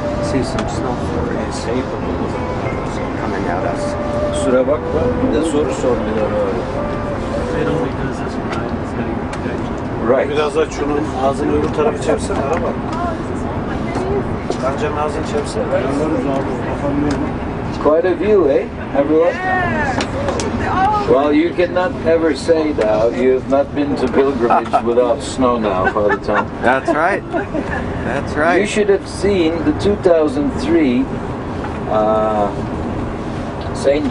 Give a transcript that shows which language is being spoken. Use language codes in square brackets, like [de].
[en] See some snow coming at us. [tr] Kusura bakma. Bir de soru sordular abi. [en] It only does this one. It's got to Right. [tr] Biraz da şunun ağzını öbür tarafı çevirsene araba. Kancanın ağzını çevirsene. [en] Quite a view, eh, everyone? Well, you cannot ever say now you've not been to pilgrimage without snow now, Father Tom. That's right. That's right. You should have seen the 2003 St.